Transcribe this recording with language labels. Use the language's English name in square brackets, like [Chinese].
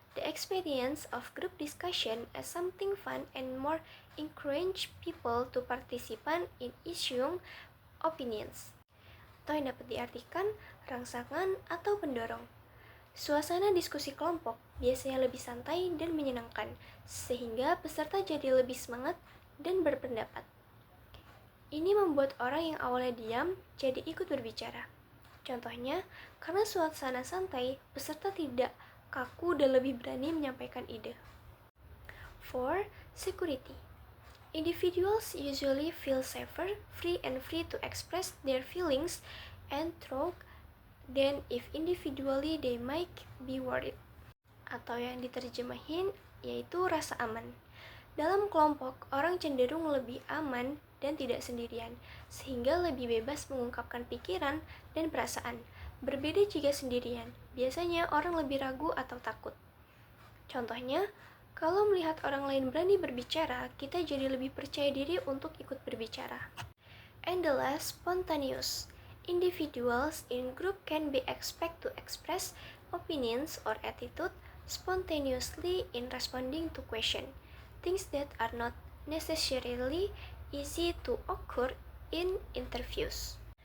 [English] The experience of group discussion as something fun and more encourage people to participate in issuing opinions. [Indonesian] Atau yang dapat diartikan rangsangan atau pendorong. Suasana diskusi kelompok biasanya lebih santai dan menyenangkan, sehingga peserta jadi lebih semangat dan berpendapat. Ini membuat orang yang awalnya diam jadi ikut berbicara. Contohnya, karena suasana santai, peserta tidak kaku dan lebih berani menyampaikan ide. [English] 4. Security. Individuals usually feel safer, free to express their feelings and thoughts than if individually they might be worried. [Indonesian] Atau yang diterjemahin yaitu rasa aman. Dalam kelompok, orang cenderung lebih aman dan tidak sendirian, sehingga lebih bebas mengungkapkan pikiran dan perasaan. Berbeda jika sendirian, biasanya orang lebih ragu atau takut. Contohnya, kalau melihat orang lain berani berbicara, kita jadi lebih percaya diri untuk ikut berbicara. [English] And the last, spontaneous. Individuals in group can be expected to express opinions or attitude spontaneously in responding to questions, things that are not necessarily easy to occur in interviews.